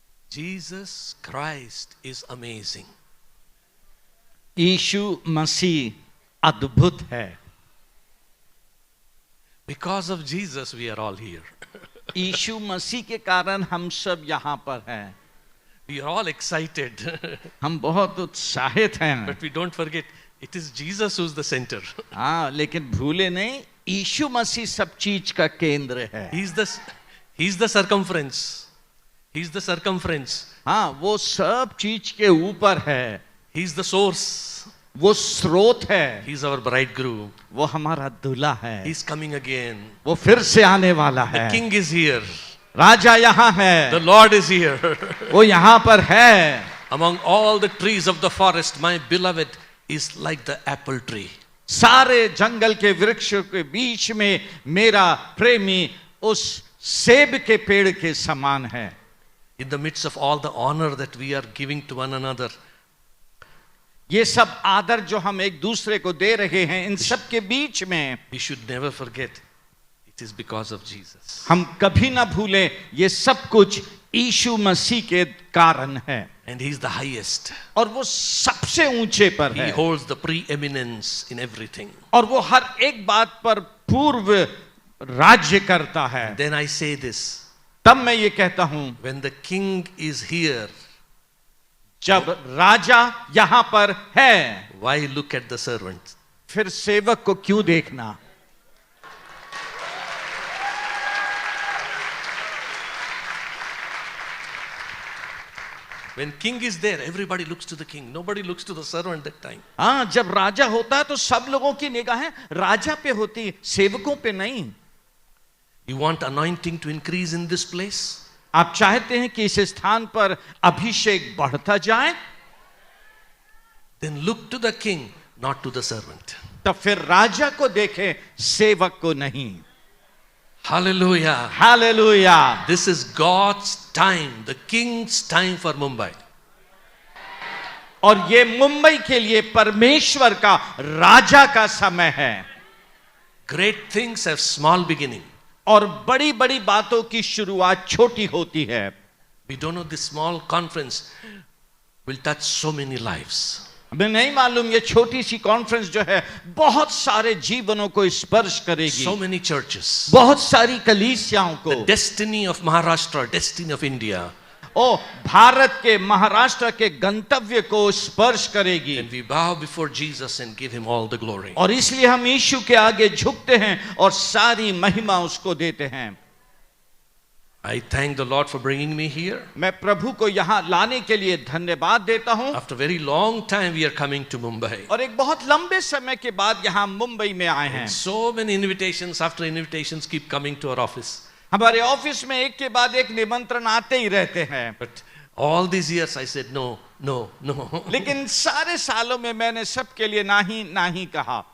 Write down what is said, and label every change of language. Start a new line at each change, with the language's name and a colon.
English: Jesus Christ is amazing.
Hindi: यीशु मसीह अद्भुत है.
English: Because of Jesus, we are all here.
Hindi: यीशु मसीह के कारण हम सब यहाँ पर हैं.
English: We are all excited.
Hindi: हम बहुत उत्साहित हैं.
English: But we don't forget, it is Jesus who's the center.
Hindi: हाँ, लेकिन भूले नहीं, यीशु मसीह सब चीज का केंद्र है.
English: He's the circumference. He's the circumference.
Hindi: हाँ, वो सब चीज के ऊपर है.
English: He's the source.
Hindi: वो स्रोत है.
English: He's our bridegroom.
Hindi: वो हमारा दूल्हा है.
English: He's coming again.
Hindi: वो फिर से आने वाला है.
English: The king is here.
Hindi: राजा यहाँ है.
English: The Lord is here.
Hindi: वो यहाँ पर है.
English: Among all the trees of the forest, my beloved is like the apple tree.
Hindi: सारे जंगल के वृक्षों के बीच में मेरा प्रेमी उस सेब के पेड़ के समान है.
English: In the midst of all the honor that we are giving to one another,
Hindi: ये सब आदर जो हम एक दूसरे को दे रहे हैं, इन सब के बीच में
English: we should never forget it is because of Jesus.
Hindi: हम कभी ना भूलें ये सब कुछ यीशु मसीह के कारण है.
English: And he is the highest.
Hindi: और वो सबसे ऊंचे पर
English: He
Hindi: है.
English: holds the preeminence in everything.
Hindi: और वो हर एक बात पर पूर्व राज्य करता है.
English: Then I say this,
Hindi: तब मैं ये कहता हूं,
English: when the king is here,
Hindi: जब राजा यहां पर है,
English: why look at the servant?
Hindi: फिर सेवक को क्यों देखना?
English: When king is there, everybody looks to the king. Nobody looks to the servant that time.
Hindi: हाँ, जब राजा होता है तो सब लोगों की निगाहें राजा पे होती, सेवकों पे नहीं.
English: You want anointing to increase in this place?
Hindi: आप चाहते हैं कि इस स्थान पर अभिषेक बढ़ता जाए?
English: Then look to the king, not to the servant.
Hindi: तब फिर राजा को देखें, सेवक को नहीं.
English: Hallelujah.
Hindi: Hallelujah.
English: This is God's time, the king's time for Mumbai.
Hindi: और ये मुंबई के लिए परमेश्वर का राजा का समय है.
English: Great things have small beginning.
Hindi: और बड़ी बड़ी बातों की शुरुआत छोटी होती है.
English: We don't know this small conference will touch so many lives.
Hindi: हमें नहीं मालूम ये छोटी सी कॉन्फ्रेंस जो है बहुत सारे जीवनों को स्पर्श करेगी.
English: So many churches.
Hindi: बहुत सारी कलीसियाओं को.
English: The destiny of Maharashtra, destiny of India.
Hindi: ओ भारत के महाराष्ट्र के गंतव्य को स्पर्श करेगी.
English: And we bow before Jesus and give him all the glory.
Hindi: और इसलिए हम यीशु के आगे झुकते हैं और सारी महिमा उसको देते हैं.
English: I thank the Lord for bringing me here.
Hindi: मैं प्रभु को यहाँ लाने के लिए धन्यवाद देता हूँ.
English: After a very long time we are coming to Mumbai.
Hindi: और एक बहुत लंबे समय के बाद यहाँ मुंबई में आए हैं.
English: So many invitations after invitations keep coming to our office.
Hindi: हमारे ऑफिस में एक के बाद एक निमंत्रण आते ही रहते हैं.
English: But all these years I said no, no, no.
Hindi: लेकिन सारे सालों में मैंने सबके लिए नहीं नहीं कहा.